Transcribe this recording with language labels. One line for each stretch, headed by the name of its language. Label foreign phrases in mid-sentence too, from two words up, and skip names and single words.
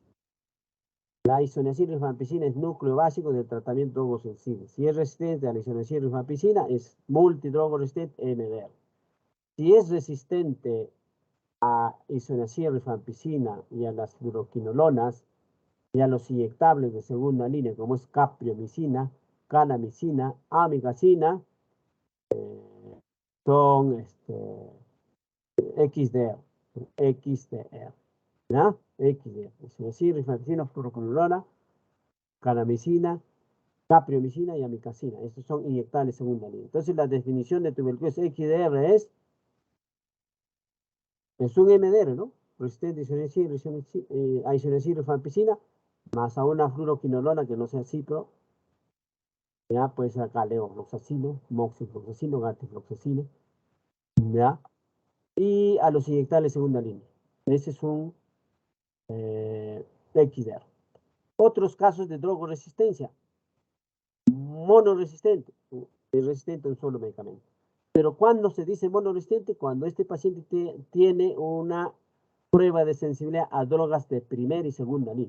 Spanish: La isoniazid rifampicina es núcleo básico del tratamiento drogosensible. Si es resistente a la isoniazid rifampicina, es multidrogo resistente MDR. Si es resistente a isoniazid rifampicina y a las fluoroquinolonas y a los inyectables de segunda línea, como es capriomicina, canamicina, amigacina, son XDR. XDR. ¿Ya? XDR. Isoniazid rifampicina, fluoroquinolona, canamicina, capriomicina y amicacina. Estos son inyectables segunda línea. Entonces, la definición de tuberculosis XDR es un MDR, ¿no? Resistente a isoniazid rifampicina, más a una fluoroquinolona que no sea cipro, ya puede ser acá levofloxacino, moxifloxacino, gatifloxacino, ya, y a los inyectables segunda línea. Ese es un XDR. Otros casos de drogoresistencia, monoresistente, es resistente a un solo medicamento. Pero cuando se dice monoresistente, cuando este paciente tiene una prueba de sensibilidad a drogas de primera y segunda línea.